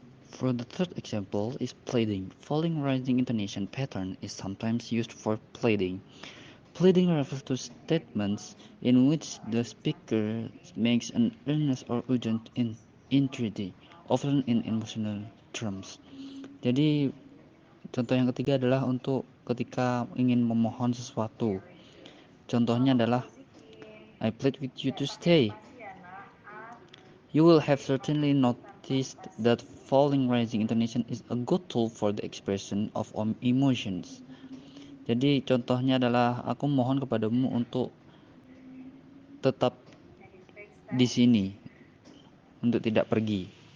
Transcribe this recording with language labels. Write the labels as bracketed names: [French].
[English] For the third example is pleading. Falling rising intonation pattern is sometimes used for pleading. Pleading refers to statements in which the speaker makes an earnest or urgent entreaty, often in emotional terms. [Indonesian] Jadi contoh yang ketiga adalah untuk ketika ingin memohon sesuatu. Contohnya adalah [English] I plead with you to stay. You will have certainly noticed that falling rising intonation is a good tool for the expression of emotions. [Indonesian] Jadi contohnya adalah aku mohon kepadamu untuk tetap di sini, untuk tidak pergi.